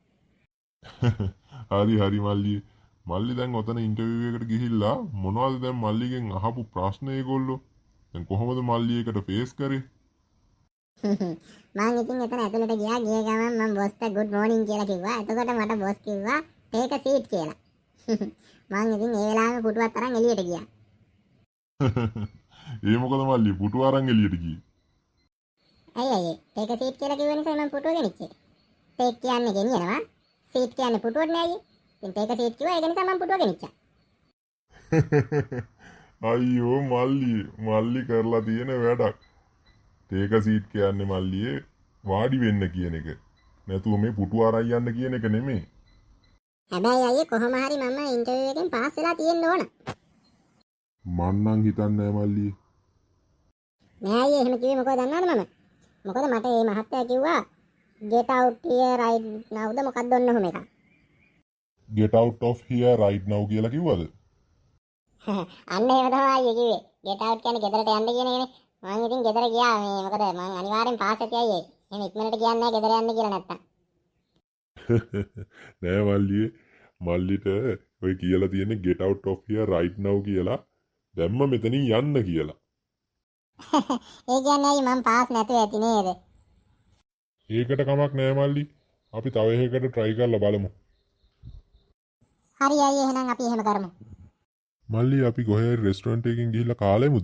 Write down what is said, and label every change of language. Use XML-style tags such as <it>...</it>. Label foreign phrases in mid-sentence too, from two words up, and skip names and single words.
<si>හරි මල්ලි. මල්ලි දැන් ඔතන ඉන්ටර්විව් එකට ගිහිල්ලා මොනවද දැන් මල්ලිගෙන් අහපු ප්‍රශ්න ඒගොල්ලෝ? දැන් කොහොමද මල්ලි ඒකට ෆේස් කරේ? මම ඉතින් එතන ඇතුළට ගියා. ගිය ගමන් මම බොස්ට</si> <en>good morning</en> <si>කියලා කිව්වා. එතකොට මට බොස් කිව්වා</si> <en>take a seat</en> <si>කියලා. මම ඉතින් ඒ වෙලාවෙම පුටුවත් අරන් එළියට ගියා. ඒ මොකද මල්ලි පුටු අරන් එළියට ගියේ? ඇයි</si> <en>take a seat</en> <si>කියලා කිව්ව නිසා මම පුටුව ගෙනිච්චේ. take කියන්නේ ගෙනියනවා. seat කියන්නේ පුටුවට නෑ අයියේ. ඉතින්</si> <en>take a seat</en> <si>කිව්වා ඒක නිසා මම පුටුව ගෙනිච්චා. අයියෝ මල්ලි කරලා තියෙන වැඩක්.</si> <en>take seat</en> <si>කියන්නේ මල්ලියේ වාඩි වෙන්න කියන එක. නැතුව මේ පුටු අරන් යන්න කියන එක නෙමෙයි. හැබැයි අයියේ කොහොම හරි මම ඉන්ටර්විව් එකෙන් පාස් වෙලා තියෙන්න ඕන. මන්නම් හිතන්නේ නෑ මල්ලි. නෑ අයියේ එහෙම කිව්වේ මොකද දන්නවද මම? මොකද මට මේ මහත්තයා කිව්වා</si> <en>get out here right now</en> <si>ද මොකක්ද ඔන්න ඔහොම එකක්.</si> <en>get out of here right now</en> <si>කියලා කිව්වද? අන්න එහෙම තමයි අයියේ කිව්වේ.</si> <en>get out</en> <si>කියන්නේ ගෙදරට යන්න කියන එකනේ. මම ඉතින් ගෙදර ගියා මේ මොකද මම අනිවාර්යෙන් පාස් ඇති අයියේ. එහෙම ඉක්මනට කියන්නේ නැහැ ගෙදර යන්න කියලා නැත්තම්. නෑ මල්ලියේ මල්ලිට ඔය කියලා තියෙන්නේ</si> <en>get out of here right now</en> <si>කියලා. දැම්ම මෙතනින් යන්න කියලා. ඒ කියන්නේ අයියේ මම පාස් නැතුව ඇති නේද? ඒකට කමක් නෑ මල්ලි. අපි තව එකකට try කරලා බලමු. හරි අයියේ එහෙනම් අපි එහෙම කරමු. මල්ලි අපි කොහේ හරි රෙස්ටොරන්ට් එකකින් ගිහිල්ලා කාලෙමුද?</si>